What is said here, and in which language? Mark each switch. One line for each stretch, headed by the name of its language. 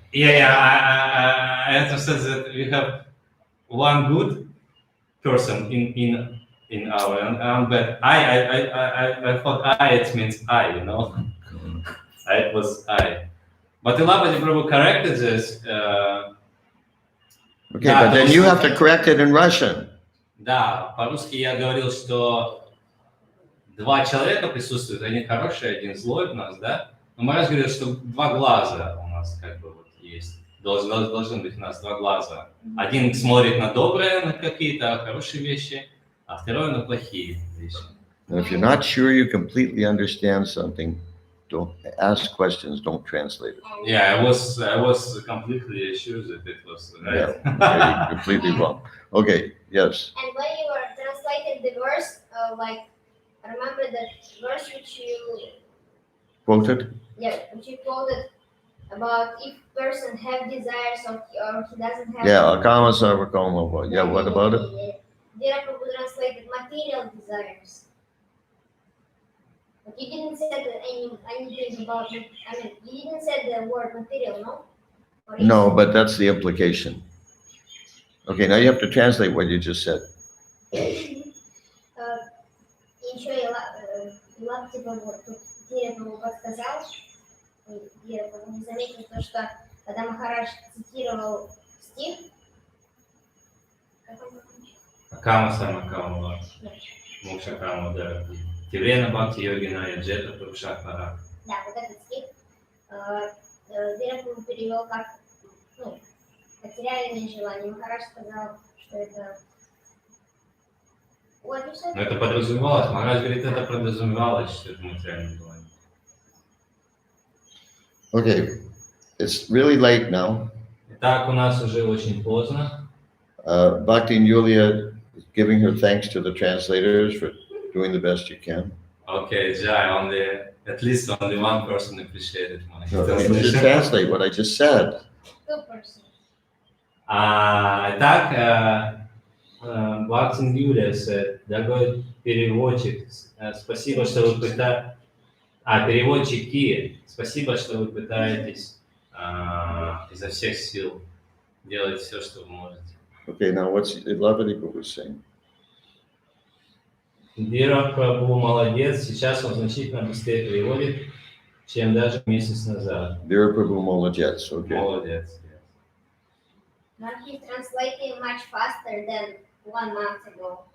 English: I understand that we have one good person in our and but I thought I it means I, you know. It was I. But Ilabadi Prabhu corrected this. Okay, but then you have to correct it in Russian.
Russian: Да, по-русски я говорил, что два человека присутствуют, один хороший, один злой у нас, да? Но Махарадж говорит, что два глаза у нас как бы вот есть. Должны быть у нас два глаза. Один смотрит на добрые, на какие-то хорошие вещи, а второй на плохие вещи.
English: And if you're not sure you completely understand something, don't ask questions, don't translate it. Yeah, I was completely sure that it was right. Yeah, okay, completely wrong. Okay, yes. And when you were translating the verse, remember that verse which you Quoted? which you quoted about if person have desires or he doesn't have. Yeah,
Sanskrit: Akama Sarvakoma.
English: Yeah, what about it? Dira Prabhu translated material desires. But you didn't say anything about it. I mean, you didn't say the word material, no? Or No, but that's the implication. Okay, now you have to translate what you just said.
Russian: Еще Илаб типа вот тут Дира Прабhu подсказал, Дира Прабhu не заметил то, что когда Махарадж цитировал стих, как он закончил?
Sanskrit: Акама Самакама, Мукшакама,
Russian: да.
Sanskrit: Тиврена Бхакти Йогина, Джета Пурушахара.
Russian: Да, вот этот стих Дира Прабhu перевел как, ну, материальные желания. Махарадж сказал, что это...
English: What you said?
Russian: Но это подразумевалось. Махарадж говорит, это подразумевалось, что это материальное желание.
English: Okay, it's really late now.
Russian: Итак, у нас уже очень поздно.
English: Bhakti and Yulia is giving her thanks to the translators for doing the best you can. Okay, Jai, at least only one person appreciated my No, you should translation. translate what I just said. 2%.
Russian: Итак, Бхактин Юлия
English: said,
Russian: дорогой переводчик, спасибо, что вы пытаетесь... переводчики, спасибо, что вы пытаетесь изо всех сил делать все, что вы можете.
English: Okay, now what's Lavadi Prabhu saying?
Russian: Дира Прабху молодец, сейчас он значительно быстрее переводит, чем даже месяц назад.
English: Vira Prabhu Molajets, okay.
Russian: Молодец.
English: But he's translating much faster than 1 month ago.